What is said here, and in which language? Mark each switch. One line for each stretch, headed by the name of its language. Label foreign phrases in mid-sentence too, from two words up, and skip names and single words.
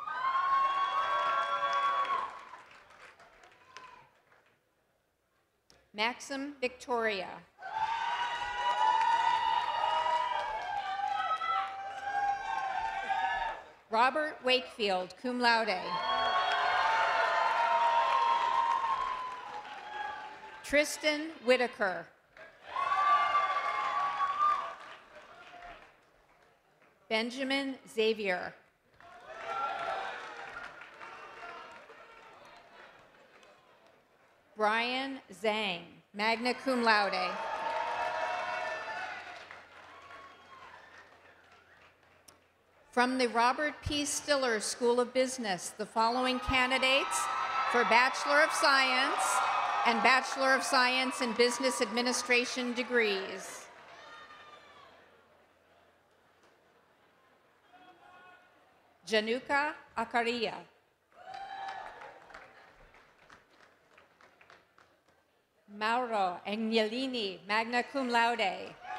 English: Maxim Victoria. Robert Wakefield,
Latin: cum laude.
English: Tristan Whitaker. Benjamin Xavier. Brian Zhang,
Latin: magna cum laude.
English: From the Robert P. Stiller School of Business, the following candidates for Bachelor of Science and Bachelor of Science in Business Administration degrees. Januka Akaria. Mauro Agnellini,
Latin: magna cum laude.